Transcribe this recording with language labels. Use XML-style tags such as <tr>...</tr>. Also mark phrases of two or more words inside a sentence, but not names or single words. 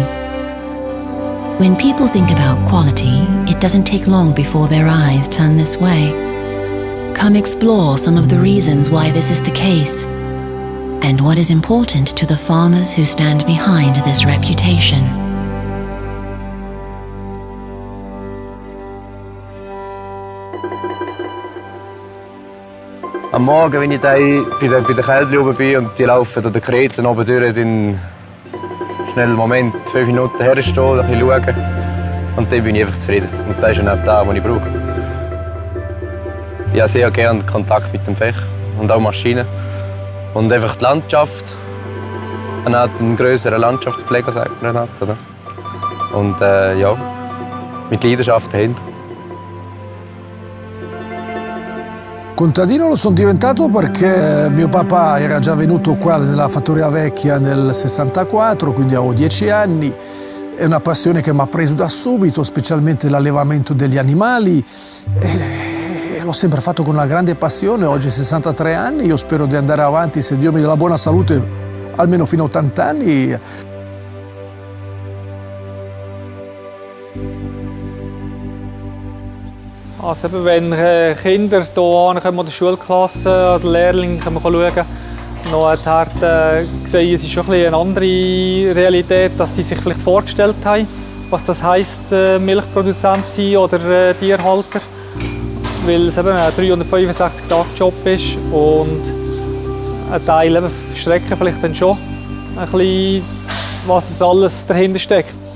<en>When people think about quality, it doesn't take long before their eyes turn this way. Come explore some of the reasons why this is the case, and what is important to the farmers who stand behind this reputation.</en> <de>Am Morgen, wenn ich bei den Kälbchen oben bin und die laufen oder die Kreten oben durch, dann schnell einen Moment, 5 Minuten herstehen, ein bisschen schauen. Und dann bin ich einfach zufrieden. Und das ist dann auch das, was ich brauche. Ich habe sehr gerne Kontakt mit dem Fech und auch Maschinen. Und einfach die Landschaft. Man hat einen grösseren Landschaftspfleger, sagt man dann, oder? Und ja, mit Leidenschaft dahinter.</de> <it>Contadino lo sono diventato perché mio papà era già venuto qua nella fattoria vecchia nel 64, quindi avevo 10 anni. È una passione che mi ha preso da subito, specialmente l'allevamento degli animali. E l'ho sempre fatto con una grande passione. Oggi 63 anni, io spero di andare avanti, se Dio mi dà la buona salute, almeno fino a 80 anni.</it> <de>Also wenn Kinder hier ankommen oder Schulklassen oder Lehrlinge schauen können, noch sehen, es ist schon eine andere Realität, als sie sich vielleicht vorgestellt haben, was das heisst, Milchproduzent sein oder Tierhalter, weil es eben ein 365-Tage-Job ist und ein Teil schrecken vielleicht dann schon ein bisschen, was es alles dahinter steckt.</de>